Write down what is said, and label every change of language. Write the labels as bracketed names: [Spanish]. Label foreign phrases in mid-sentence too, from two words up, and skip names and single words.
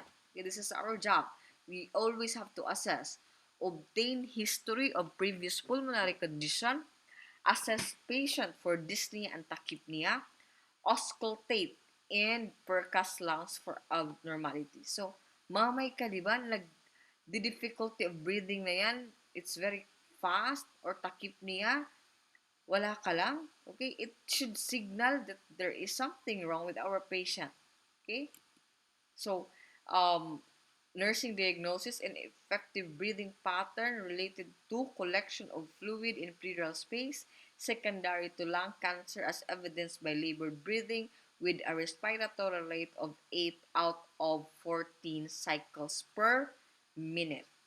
[English] Okay, this is our job. We always have to assess. Obtain history of previous pulmonary condition. Assess patient for dyspnea and tachypnea. Auscultate and percuss lungs for abnormality. So, [Filipino] mamay ka, di ba? [English] The difficulty of breathing [Filipino] na yan, [English] it's very fast or tachypnea, [Filipino] wala ka lang. [English] Okay, it should signal that there is something wrong with our patient. Okay? So, um, nursing diagnosis and effective breathing pattern related to collection of fluid in pleural space, secondary to lung cancer as evidenced by labored breathing with a respiratory rate of 8 out of 14 cycles per minute.